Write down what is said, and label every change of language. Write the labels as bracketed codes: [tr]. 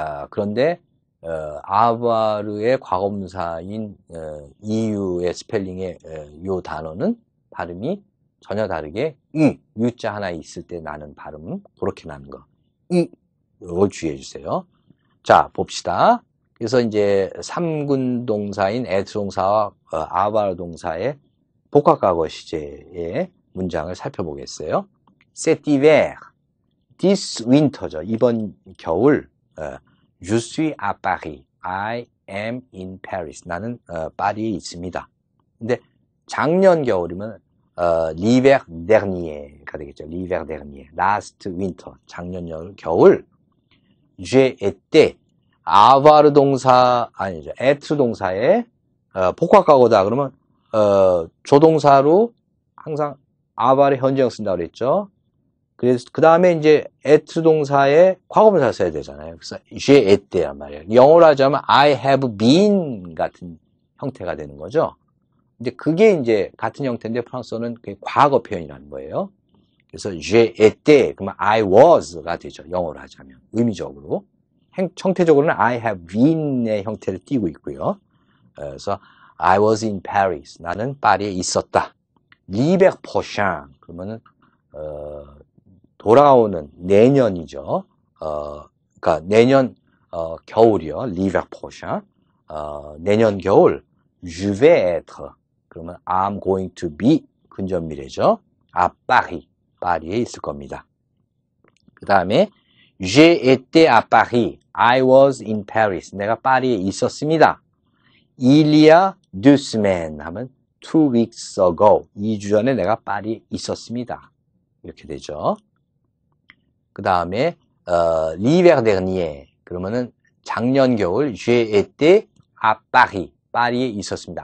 [ko] 그런데 아바르의 과거분사인 이유의 스펠링의 요 단어는 발음이 전혀 다르게 유자 하나 있을 때 나는 발음 그렇게 나는 거 이걸 주의해 주세요. 자 봅시다. 그래서 이제 3군 동사인 애트 동사와 아바르 동사의 복합과거 시제의 문장을 살펴보겠어요. [fr] Cet hiver, [en] this winter [fr] 죠. [ko] 이번 겨울 [fr] Je suis à Paris. [en] I am in Paris. [ko] 나는 파리에 있습니다. 근데 작년 겨울이면 [fr] l'hiver dernier [ko] 가 되겠죠. [fr] l'hiver dernier. [en] last winter. [ko] 작년 겨울. [fr] j'ai été. [ko] avoir 동사 아니죠. être 동사의 복합과거다. 그러면 조동사로 항상 avar의 현재형 쓴다고 그랬죠. 그래서 그 다음에 이제 être 동사의 과거분사 써야 되잖아요. 그래서 [fr] j'ai éte [ko] 란 말이에요. 영어로 하자면 [en] I have been [ko] 같은 형태가 되는 거죠. 근데 그게 이제 같은 형태인데 프랑스어는 그게 과거 표현이라는 거예요. 그래서 [fr] j'ai été [ko] 그러면 [en] I was [ko] 가 되죠. 영어로 하자면 의미적으로. 형태적으로는 [en] I have been [ko] 의 형태를 띠고 있고요. [en] 그래서 I was in Paris. [ko] 나는 파리에 있었다. l'hiver prochain 그러면은 돌아오는 내년이죠. 그러니까 내년 겨울이요. [fr] l'hiver prochain. [ko] 내년 겨울 [fr] je vais être. [ko] 그러면 [en] I'm going to be [ko] 근접 미래죠. à Paris. 파리에 있을 겁니다. 그 다음에 [fr] j'ai été à Paris. [en] I was in Paris. [ko] 내가 파리에 있었습니다. [fr] il y a 2 semaines 하면 [en] 2 weeks ago. [ko] 2주 전에 내가 파리에 있었습니다. 이렇게 되죠. 그 다음에 [fr] l'hiver dernier [ko] 그러면은 작년 겨울 [fr] j'ai été à Paris [ko] 파리에 있었습니다.